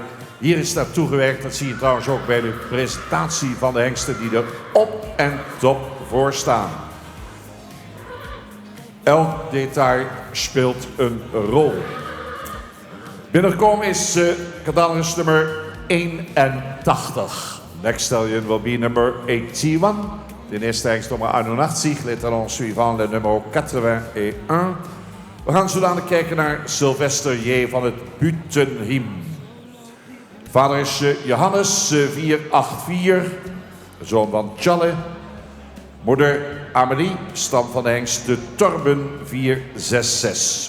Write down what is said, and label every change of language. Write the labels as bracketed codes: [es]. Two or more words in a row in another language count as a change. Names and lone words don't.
[nl] Hier is naartoe gewerkt. Dat zie je trouwens ook bij de presentatie van de hengsten die er op en top voor staan. Elk detail speelt een rol. Binnengekomen is catalogus nummer 81. [en] Next stallion will be number 81. [nl] De eerste hengst nummer 81, [fr] l'étalon suivant, le numéro 81. [nl] We gaan zodanig kijken naar Sylvester J. van het Butenriem. Vader is Johannes 484, zoon van Tjalle. Moeder Amelie, stam van de hengst de Torben 466.